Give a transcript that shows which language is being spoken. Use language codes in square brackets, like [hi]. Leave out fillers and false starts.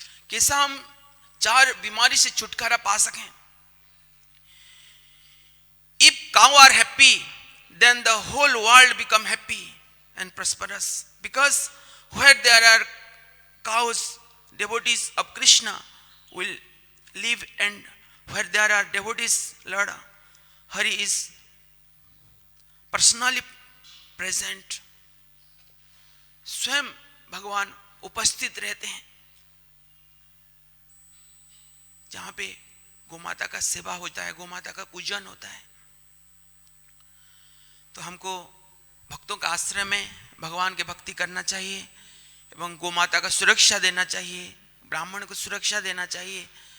[hi] कैसा हम 4 बीमारी से छुटकारा पा सकें. [en] If cow are happy, then the whole world become happy and prosperous. Because where there are cows, devotees of Krishna will live, and where there are devotees, Lord Hari is personally present. [hi] स्वयं भगवान उपस्थित रहते हैं. जहां पे गोमाता का सेवा होता है, गोमाता का पूजन होता है, तो हमको भक्तों का आश्रय में भगवान के भक्ति करना चाहिए एवं गोमाता का सुरक्षा देना चाहिए, ब्राह्मण को सुरक्षा देना चाहिए.